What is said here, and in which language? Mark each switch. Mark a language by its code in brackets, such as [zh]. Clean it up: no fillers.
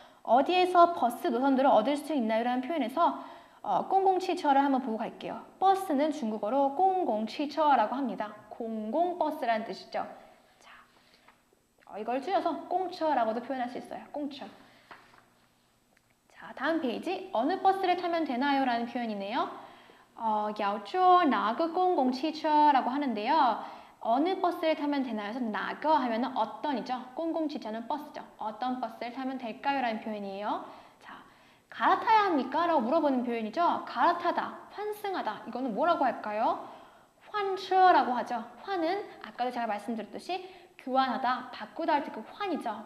[ko] 어디에서 버스 노선들을 얻을 수 있나요? 라는 표현에서 공공汽车를 한번 보고 갈게요. 버스는 중국어로 공공汽车라고 합니다. 공공버스라는 뜻이죠. 자, 이걸 줄여서 공처라고도 표현할 수 있어요. 공처. 자, 다음 페이지. 어느 버스를 타면 되나요? 라는 표현이네요. [zh] 要坐哪个公共汽车 [ko] 라고 하는데요. 어느 버스를 타면 되나요? 그래서 哪个 하면 어떤이죠. 공공汽车는 버스죠. 어떤 버스를 타면 될까요? 라는 표현이에요. 자, 갈아타야 합니까? 라고 물어보는 표현이죠. 갈아타다, 환승하다. 이거는 뭐라고 할까요? 환처라고 하죠. 환은 아까도 제가 말씀드렸듯이 교환하다, 바꾸다 할 때 그 환이죠.